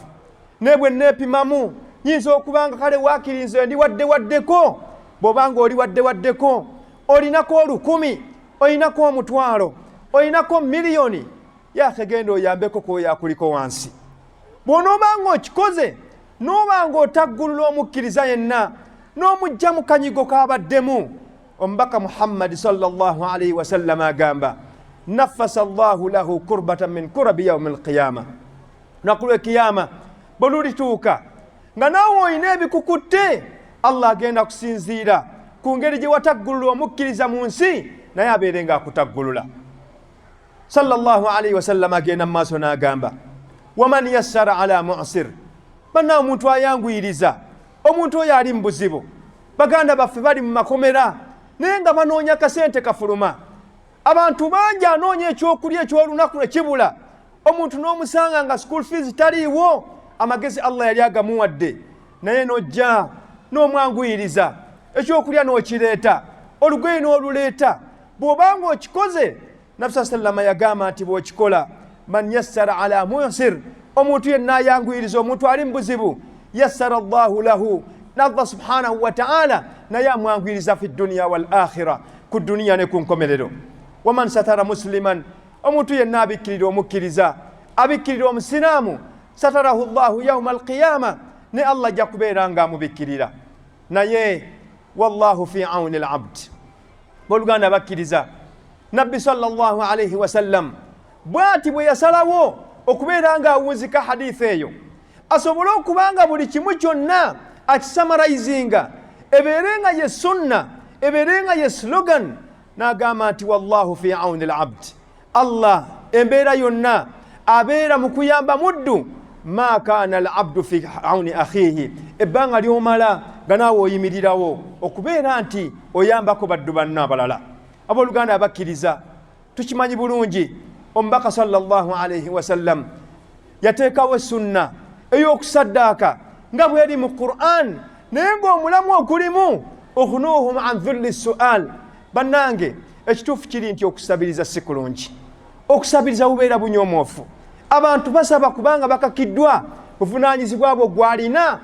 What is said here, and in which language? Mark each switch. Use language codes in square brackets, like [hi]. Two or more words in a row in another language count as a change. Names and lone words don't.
[lg] Ne bwe neepimamu nyinza okubanga kale waakirinze ndi waddewaddeko, bw'obanga oli waddewaddeko olinako 1,000, olinako 1,000, olinako miliyoni, yaakhe genda oyambeko kwoyo akuliko wansi. Bw'onoobanga okikoze n'obanga otaggulula omukkiriza yenna n'omujja mu kanyigo k'abaddemu, omubaka Muhammadi [ar] صلى الله عليه وسلم [lg] agamba, [ar] نفس الله له كربة من كرب يوم القيامة. [lg] Lunaku lw'ekiyama bwe lulituuka nga naawe olina ebikukutte, Allah agenda kusinziira ku ngeri gye wataggulula omukkiriza mu nsi, naye abeere ng'akutaggulula. [ar] صلى الله عليه وسلم [lg] agenda mu maaso n'agamba, [ar] ومن يسر على معسر, [lg] bannaawe omuntu ayanguyiriza, omuntu oyo ali mu buzibu. Baganda baffe bali mu makomera naye nga banoonya kasente kafuluma, abantu bangi anoonya ekyokulya eky'olunaku ne kibula, omuntu n'omusanga nga [en] school fees [lg] taliiwo, amagezi Allah yali agamuwadde, naye n'ojja n'omwanguyiriza, ekyokulya n'okireeta, olugoye n'oluleeta. Bw'obanga okikoze, Nabbi sallama yagamba nti bw'okikola, [ar] من يسر على معسر, [lg] omuntu yenna ayanguyiriza omuntu ali mu buzibu, [ar] يسر الله له, الله سبحانه وتعالى [lg] naye amwanguyiriza [ar] في الدنيا والآخرة, [lg] ku duniya ne ku nkomerero. [ar] ومن ستر مسلما, [lg] omuntu yenna abikkirira omukkiriza, abikkirira omusiraamu, [ar] ستره الله يوم القيامة, [lg] ne Allah ajja kubeera nga amubikkirira. [ar] Naye والله في عون العبد. [lg] Booluganda abakkiriza, Nabbi [ar] صلى الله عليه وسلم [lg] bw'ati bwe yasalawo okubeera nga awunzika hadithi eyo, asobole okubanga buli kimu kyonna akisamarayizinga, ebeerenga ye sunna, ebeerenga ye slogan, n'agamba nti [ar] والله في عون العبد, [lg] Allah embeera yonna abeera mu kuyamba muddu, [ar] ما كان العبد في عون أخيه, [lg] ebbanga ly'omala nga naawe oyimirirawo okubeera nti oyambako baddu banna abalala. Abooluganda abakkiriza, tukimanyi bulungi omubaka [ar] صلى الله عليه وسلم [lg] yateekawo sunna ey'okusaddaaka nga bw'eri mu Qur'an, naye ng'omulamu ogulimu okhunuuhum an dhulli su'al. Bannange, ekituufu kiri nti okusabiriza si kulungi, okusabiriza bubeera bunyoomoofu. Abantu basaba kubanga bakakiddwa buvunaanyizibwa bwo gw'alina.